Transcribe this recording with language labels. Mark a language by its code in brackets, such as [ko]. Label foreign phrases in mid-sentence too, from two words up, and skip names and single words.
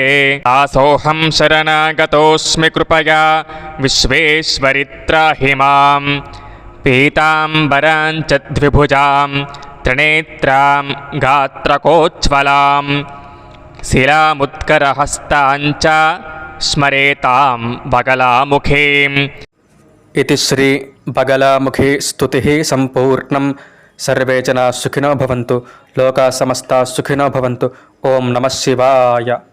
[sa] దాసోహం శరణాగతోస్మి కృపయా విశ్వేశ్వరి త్రాహి మాం. పీతాంబరాం చ ద్విభుజాం త్రినేత్రాం గాత్రకోజ్వలాం శిలాముత్కరహస్తాం చ స్మరేతాం బగలాముఖీం. इति श्री बगलामुखी स्तुतिः सम्पूर्णं. सर्वे जनाः सुखिनो भवन्तु. लोकाः समस्ताः सुखिनो भवन्तु. ओम नमः शिवाय.